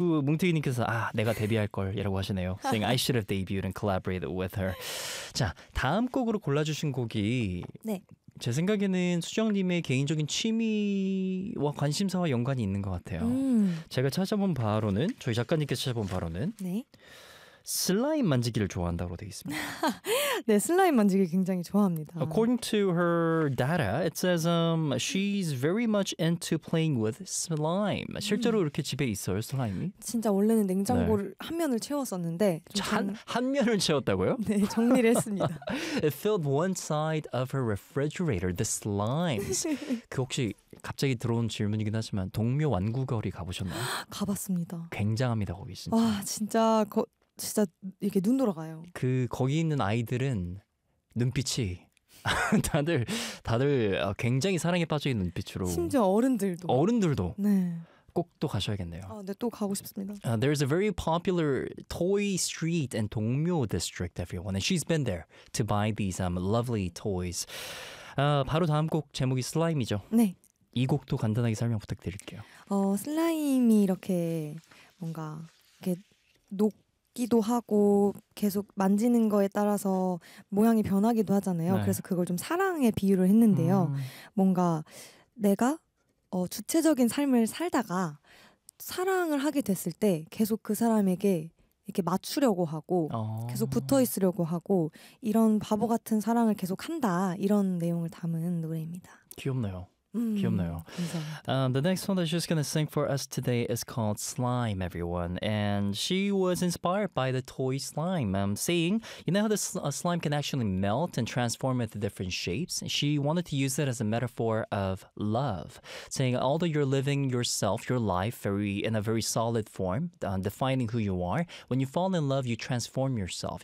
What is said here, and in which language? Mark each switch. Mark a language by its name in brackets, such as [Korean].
[Korean] 뭉태기님께서 아 내가 데뷔할 걸이라고 하시네요. [English] Saying I should have debuted and collaborated with her. [Korean] 자 다음 곡으로 골라주신 곡이 네. 제 생각에는 수정님의 개인적인 취미와 관심사와 연관이 있는 것 같아요. 제가 찾아본 바로는 저희 작가님께서 찾아본 바로는 네. 슬라임 만지기를 좋아한다고 되어 있습니다. 네, 슬라임 만지기 굉장히 좋아합니다. [English] According to her data, it says she's very much into playing with slime. [Korean] 실제로 이렇게 집에 있어요, 슬라임이? 진짜 원래는 냉장고를 네. 한 면을 채웠었는데 한 면을 채웠다고요? 네, 정리를 했습니다. [English] It filled one side of her refrigerator, the slimes. [Korean] 그 혹시 갑자기 들어온 질문이긴 하지만 동묘 완구거리 가보셨나요? 가봤습니다. 굉장합니다, 거기 진짜. 와, 진짜... 진짜 이렇게 눈 돌아가요. 그 거기 있는 아이들은 눈빛이 다들 굉장히 사랑에 빠져 있는 눈빛으로. 심지어 어른들도. 어른들도. 네. 꼭 또 가셔야겠네요. 아, 네, 또 가고 싶습니다. [English] There's a very popular toy street in Dongmyo District, everyone, and she's been there to buy these lovely toys. [Korean] 바로 다음 곡 제목이 슬라임이죠. 네. 이 곡도 간단하게 설명 부탁드릴게요. 슬라임이 이렇게 뭔가 이렇게 녹 기도 하고 계속 만지는 거에 따라서 모양이 변하기도 하잖아요. 네. 그래서 그걸 좀 사랑의 비유를 했는데요. 뭔가 내가 주체적인 삶을 살다가 사랑을 하게 됐을 때 계속 그 사람에게 이렇게 맞추려고 하고 계속 붙어 있으려고 하고 이런 바보 같은 사랑을 계속 한다 이런 내용을 담은 노래입니다. 귀엽네요. 귀엽네요. [English] The next one that she's going to sing for us today is called Slime, everyone. And she was inspired by the toy slime. I'm saying, you know how the slime can actually melt and transform into different shapes? She wanted to use that as a metaphor of love. Saying, although you're living yourself, your life, very in a very solid form, defining who you are, when you fall in love, you transform yourself.